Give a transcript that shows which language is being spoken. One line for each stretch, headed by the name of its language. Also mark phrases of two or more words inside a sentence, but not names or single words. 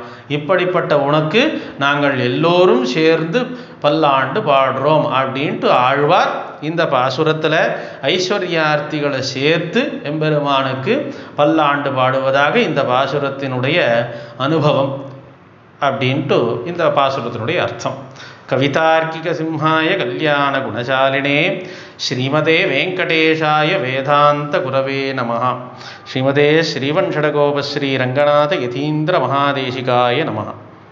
Tamil: இப்படிப்பட்ட உனக்கு நாங்கள் எல்லோரும் சேர்ந்து பல்லாண்டு பாடுறோம் அப்படின்ட்டு ஆழ்வார் இந்த பாசுரத்தில் ஐஸ்வர்யார்த்திகளை சேர்த்து எம்பெருமானுக்கு பல்லாண்டு பாடுவதாக இந்த பாசுரத்தினுடைய அனுபவம் அப்படின்ட்டு இந்த பாசுரத்தினுடைய அர்த்தம்.
Sanskrit: कवितार्किक सिंहाय कल्याण गुणशालिने श्रीमते वेङ्कटेशाय वेदान्त गुरवे नमः. श्रीमते श्रीवण्शठकोपश्री रङ्गनाथ यतीन्द्र महादेशिकाय नमः.